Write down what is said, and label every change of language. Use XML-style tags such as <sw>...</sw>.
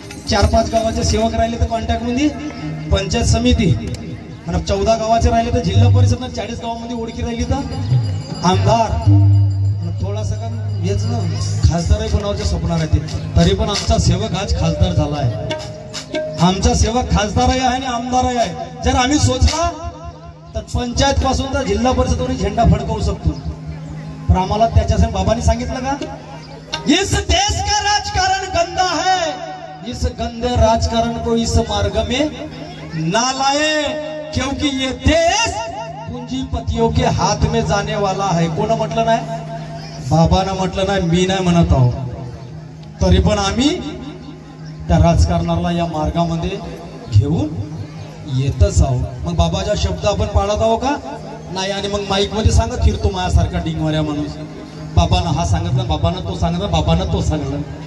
<mr>4-5 गावाचे सेवक राहिले तर कॉन्टॅक्ट मध्ये पंचायत समिती, आणि 14 गावाचे राहिले तर जिल्हा परिषद, 40 गावामध्ये ओळखी राहिली तर आमदार, थोडासा का हेच ना खासदारही बनवायचं स्वप्न राहते. तरी पण आमचा सेवक आज खासदार झाला आहे. आमचा सेवक खासदारही आहे आणि आमदारही आहे. जर आम्ही सोचला तर पंचायत पासून तर जिल्हा परिषदवरून झेंडा फडकवू शकतो. पण आम्हाला त्याच्यासाठी बाबांनी सांगितलं का,</mr> <hi>इस देश का राजकारण गंदा है, इस गंदे राजकारण को इस मार्ग में ना लाए, क्योंकि ये देश पूंजीपतियों के हाथ में जाने वाला है.</hi> <mr>कोण म्हटलं नाही? बाबांना म्हटलं नाही, मी नाही म्हणत आहो. तरी पण आम्ही त्या राजकारणाला या मार्गामध्ये घेऊन येतच आहो. मग बाबाचा शब्द आपण पाळत आहो का नाही? आणि मग माईक मध्ये सांगत फिरतो माझ्यासारखा डिंगवाऱ्या माणूस, बाबांना हा सांगितलं, बाबांना तो सांगितलं, बाबांना तो सांगितलं.</mr>